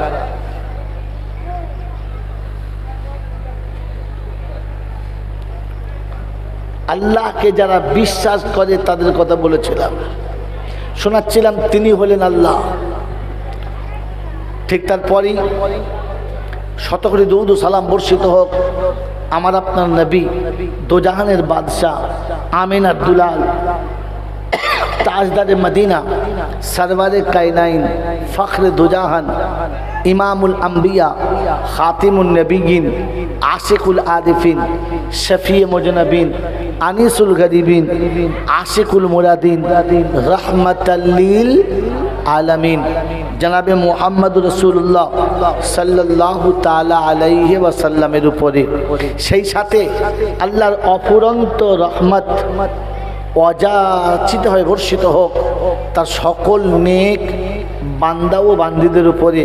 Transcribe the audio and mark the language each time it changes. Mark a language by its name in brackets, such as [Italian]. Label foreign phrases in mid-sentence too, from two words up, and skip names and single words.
[Bangla] আল্লাহকে যারা বিশ্বাস করে তাদের কথা বলেছিলাম, শোনাচ্ছিলাম তিনি হলেন আল্লাহ। ঠিক তারপরই শত কোটি দরুদ ও সালাম বর্ষিত হোক আমার আপনার নবী, দোজাহানের বাদশাহ, আমিনার দুলাল, [Urdu] تاجدار مدینہ, سرور کائنات، فخر دوجہاں، امام الانبیاء، خاتم النبیین، عاشق العارفین، شفیع المذنبین, انیس الغریبین، عاشق المرادین, [Arabic] رحمة للعالمين [Bangla] জনাবে [Arabic] محمد رسول الله صلى الله تعالى عليه وسلم [Bangla] উপরে, সেই সাথে আল্লাহর অফুরন্ত রহমত অযাচিত হয়ে বর্ষিত হোক তার সকল নেক বান্দা ও বান্দীদের উপরে।